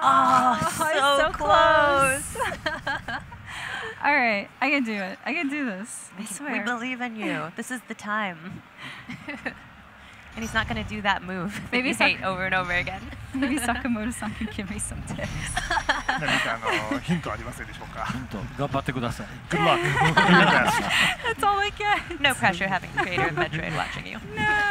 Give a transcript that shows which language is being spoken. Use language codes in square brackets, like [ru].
[en] Oh, so close. All right, I can do it. I can do this. I swear. We believe in you. This is the time. And he's not going to do that move that you hate over and over again. Maybe Sakamoto-san can give me some tips. [ja] 何かヒントありませんでしょうか。頑張ってください。 [en] Good luck. Do your best. That's all I get. No pressure having the creator of Metroid watching you. No.